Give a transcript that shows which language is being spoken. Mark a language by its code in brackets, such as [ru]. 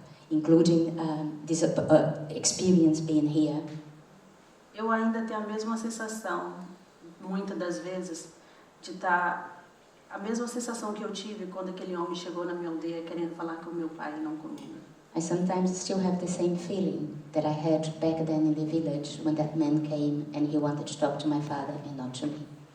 [en] including this experience being here. [pt] eu ainda tenho a mesma sensação, muitas das vezes, de estar a mesma sensação que eu tive quando aquele homem chegou na minha aldeia querendo falar com meu pai e não comigo. [en] I sometimes still have the same feeling that I had back then in the village when that man came and he wanted to talk to my father and not to me.